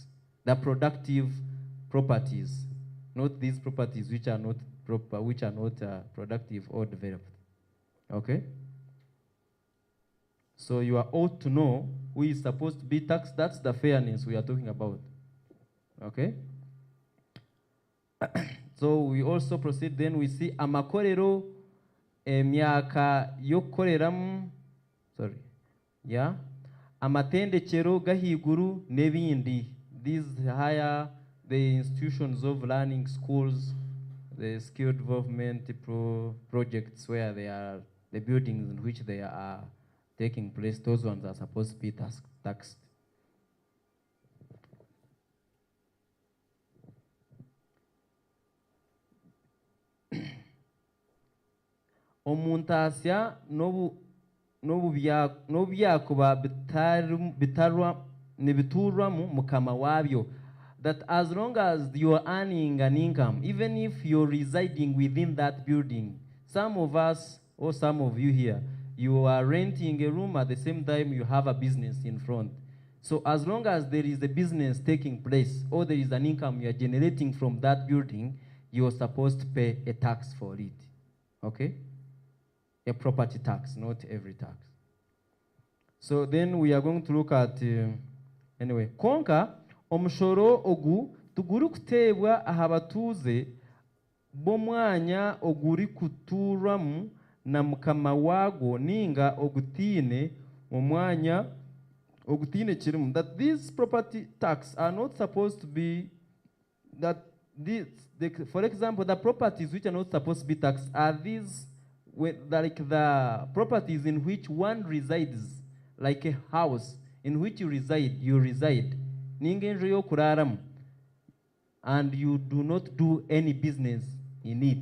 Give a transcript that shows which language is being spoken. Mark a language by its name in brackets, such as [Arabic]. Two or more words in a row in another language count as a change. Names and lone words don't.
[English] The productive properties, not these properties which are not productive or developed. Okay? So you are ought to know who is supposed to be taxed. That's the fairness we are talking about. Okay? So we also proceed, then we see [Nyankole] amakorero emyaka yokoreramu, amatendekero gahiguru nebindi. [English] These higher the institutions of learning, schools, the skill development projects where they are, the buildings in which they are taking place, those ones are supposed to be taxed. [Nyankole] Omuntasya n'obubyakuba nibiturwamu mukama wabyo. [English] That as long as you are earning an income, even if you're residing within that building, some of us or some of you here, you are renting a room at the same time you have a business in front. So as long as there is a business taking place or there is an income you are generating from that building, you are supposed to pay a tax for it. Okay? A property tax, not every tax. So then we are going to look at, anyway, [Nyankole] konka omushoro ogu tuguri kuteebwa aha batuuze b'omwanya oguri kuturwamu na mukama wago ninga ogutiine omwanya ogutiine kirimu. [English] That these property tax are not supposed to be, that for example, the properties which are not supposed to be taxed are these, like the properties in which one resides, like a house in which you reside, [Nyankole] ningenjo yo kuraramu, [English] and you do not do any business in it.